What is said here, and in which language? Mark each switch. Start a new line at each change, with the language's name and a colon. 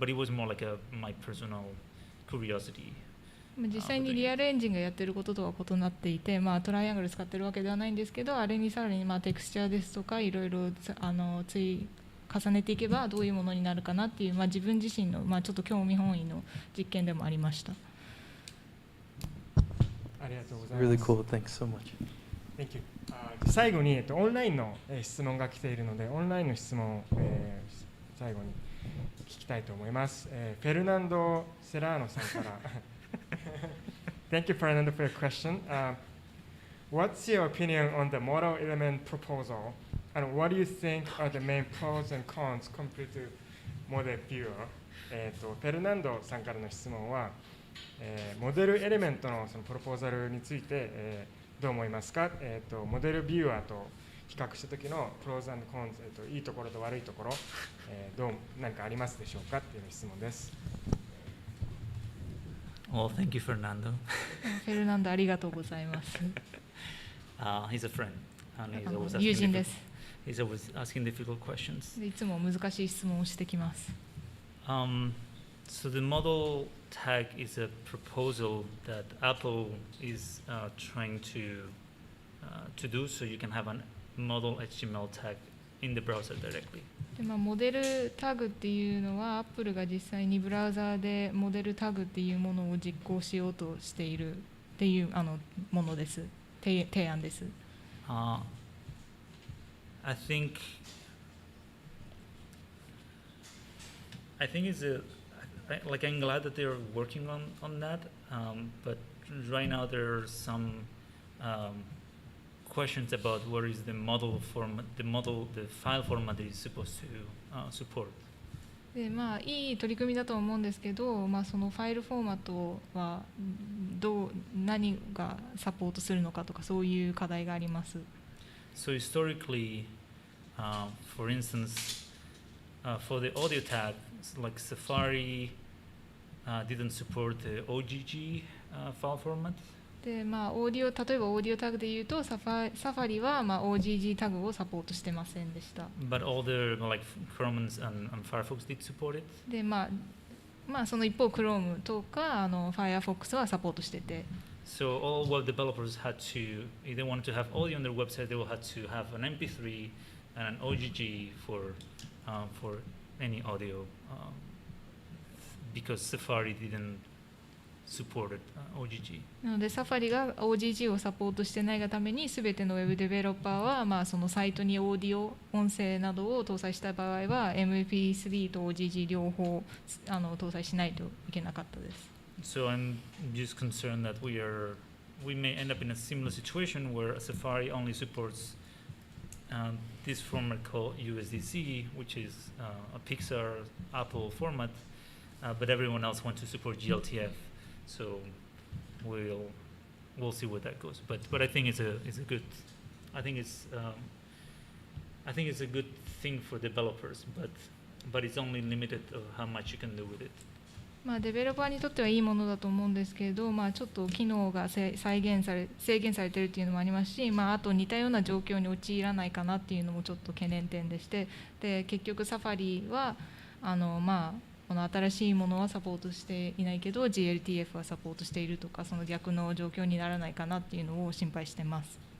English: But it was more like my personal curiosity.
Japanese: 実際にリアルエンジンがやってることとは異なっていて、トライアングル使ってるわけではないんですけど、あれにさらにテクスチャーですとかいろいろ重ねていけばどういうものになるかなっていう、自分自身の、ちょっと興味本位の実験でもありました。ありがとうございます。
English: Really cool. Thanks so much. Thank you.
Japanese: 最後に、オンラインの質問が来ているので、オンラインの質問を、最後に聞きたいと思います。
English: フェルナンド・セラーノさんからThank you, Fernando, for your question. What's your opinion on the model element proposal, and what do you think are the main pros and cons compared to model viewer?
Japanese: フェルナンドさんからの質問は、モデルエレメントのそのプロポーザルについて、どう思いますか？モデルビューアーと比較した時のプローズ&コンズ、いいところと悪いところ、何かありますでしょうかっていう質問です。
English: Well, thank you, Fernando.
Japanese: フェルナンドありがとうございます。
English: He's a friend, and he's always
Japanese: 友人です。
English: He's always asking difficult questions.
Japanese: いつも難しい質問をしてきます。
English: So the model tag is a proposal that Apple is trying to do, so you can have a model HTML tag in the browser directly.
Japanese: でモデルタグっていうのは Apple が実際にブラウザーでモデルタグっていうものを実行しようとしているっていうものです。提案です。
English: I think it's like I'm glad that they're working on that, but right now there are some questions about what is the model format, the file format that is supposed to support.
Japanese: でいい取り組みだと思うんですけど、そのファイルフォーマットは何がサポートするのかとかそういう課題があります。
English: So historically, for instance, for the audio tag, like Safari didn't support the OGG file format.
Japanese: で例えばオーディオタグでいうとサファリはOGG タグをサポートしてませんでした。
English: But all the like Chrome and Firefox did support it.
Japanese: でその一方 Chrome とかFirefox はサポートしてて。
English: So all web developers had to, if they wanted to have audio on their website, they will have to have an MP3 and an OGG for any audio, because Safari didn't support OGG.
Japanese: なのでサファリが OGG をサポートしてないがために全てのウェブデベロッパーはそのサイトにオーディオ音声などを搭載した場合は MP3 と OGG 両方搭載しないといけなかったです。
English: So I'm just concerned that we may end up in a similar situation where Safari only supports this format called USDC, which is a Pixar Apple format, but everyone else wants to support GLTF. So we'll see where that goes. But I think it's a good, I think it's a good thing for developers, but it's only limited of how much you can do with it.
Japanese: デベロッパーにとってはいいものだと思うんですけれど、ちょっと機能が制限されているっていうのもありますし、あと似たような状況に陥らないかなっていうのもちょっと懸念点でして、で結局サファリはこの新しいものはサポートしていないけど GLTF はサポートしているとか、その逆の状況にならないかなっていうのを心配してます。